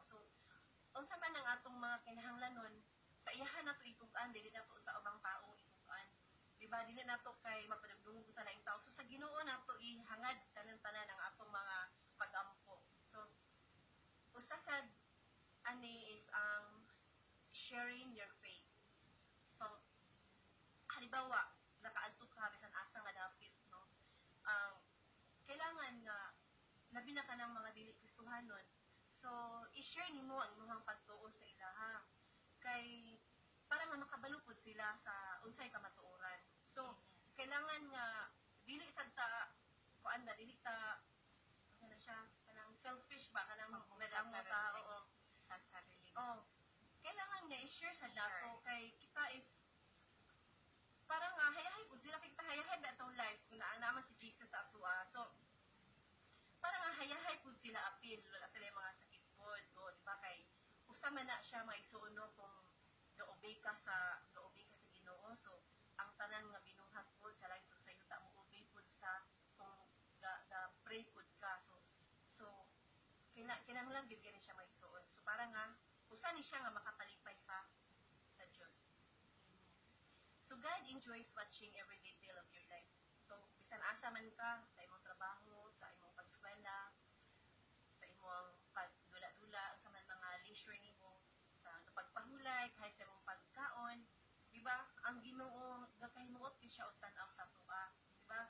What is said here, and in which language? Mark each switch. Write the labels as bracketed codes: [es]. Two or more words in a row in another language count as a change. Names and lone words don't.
[ceb] So unsa man ang atong mga kinahanglanon sa iya nato itug-an, dili nato sa ubang tao itug-an. Di ba? Dili nato kay mapadugdungog sa laing tao. So sa Ginoo nato ihangad tanan-tanan ang atong mga pag-ampo. So usa sad ani is ang [en] sharing your faith. [ceb] So halimbawa nakaadto ka bisan asa nga dapit no, kailangan nga labi na ka ng mga dili Kristohanon, so i-share nimo ang imong pagtuo sa ilaha kay para nga makabalo pud sila sa unsay kamatuoran. So kailangan nga dili sad ta kuan na dili ta ano siya kanang selfish ba kanang madamo ta o sa sarili. Kailangan nga i-share sa dato kay kita is parang nga hayahay po sila, kita hayahay ba itong life kung naman si Jesus sa ato so parang nga hayahay po sila apil, wala sila yung mga sakit po di ba kay usama na siya mga isuuno kung ga-obey ka sa Ginoo. So ang tanan nga binuhat po sa life sa iyo ta mo obey po sa kung ga-pray po ka so kinahanglan gid gani siya may suon. So para nga usa ni siya nga makapalipay sa Dios. [en] So God enjoys watching every detail of your life. [ceb] So bisan asa man ka sa imong trabaho, sa imong pag-eskwela, sa imong pagdula-dula, sa man mga leisure nimo, sa pagpahulay, kahit sa imong pagkaon, di ba? Ang Ginoo gakahimuot kay siya og tan-aw sa tuwa, di ba?